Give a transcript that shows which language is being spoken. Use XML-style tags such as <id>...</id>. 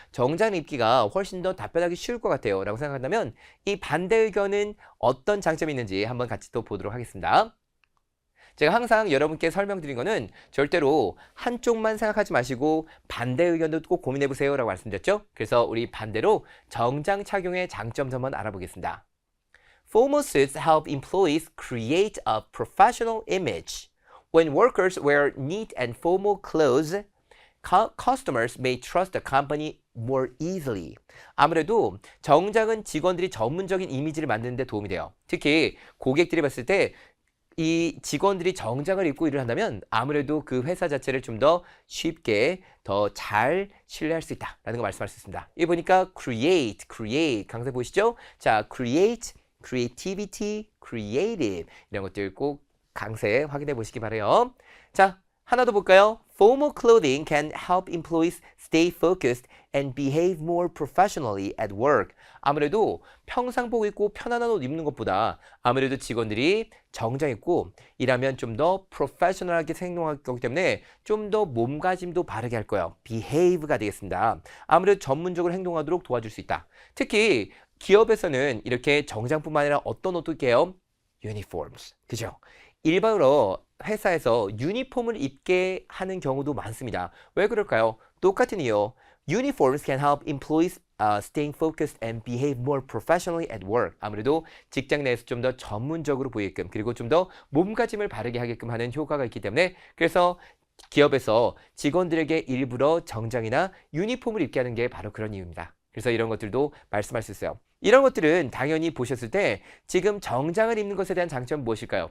<ko>정장 입기가 훨씬 더 답변하기 쉬울 것 같아요. 라고 생각한다면 이 반대 의견은 어떤 장점이 있는지 한번 같이 또 보도록 하겠습니다. 제가 항상 여러분께 설명드린 거는 절대로 한쪽만 생각하지 마시고 반대 의견도 꼭 고민해 보세요 라고 말씀드렸죠. 그래서 우리 반대로 정장 착용의 장점도 한번 알아보겠습니다.</ko> <en>Formal suits help employees create a professional image. When workers wear neat and formal clothes, Customers may trust the company more easily.</en> <ko>아무래도 정장은 직원들이 전문적인 이미지를 만드는 데 도움이 돼요. 특히 고객들이 봤을 때 이 직원들이 정장을 입고 일을 한다면 아무래도 그 회사 자체를 좀 더 쉽게 더 잘 신뢰할 수 있다라는 거 말씀할 수 있습니다. 여기 보니까 create 강세 보이시죠? 자, create, creativity, creative 이런 것들 꼭 강세 확인해 보시기 바라요. 자, 하나 더 볼까요?</ko> <en>Formal clothing can help employees stay focused and behave more professionally at work.</en> <ko>아무래도 평상복 입고 편안한 옷 입는 것보다 아무래도 직원들이 정장 입고 일하면 좀 더 프로페셔널하게 행동할 거기 때문에 좀 더 몸가짐도 바르게 할 거예요. behave가 되겠습니다. 아무래도 전문적으로 행동하도록 도와줄 수 있다. 특히 기업에서는 이렇게 정장뿐만 아니라 어떤 옷도 입게요? uniforms. 그죠? 일반으로 회사에서 유니폼을 입게 하는 경우도 많습니다. 왜 그럴까요? 똑같은 이유.</ko> <en>Uniforms can help employees staying focused and behave more professionally at work.</en> <ko>아무래도 직장 내에서 좀 더 전문적으로 보이게끔 그리고 좀 더 몸가짐을 바르게 하게끔 하는 효과가 있기 때문에 그래서 기업에서 직원들에게 일부러 정장이나 유니폼을 입게 하는 게 바로 그런 이유입니다. 그래서 이런 것들도 말씀할 수 있어요. 이런 것들은 당연히 보셨을 때 지금 정장을 입는 것에 대한 장점은 무엇일까요?</ko>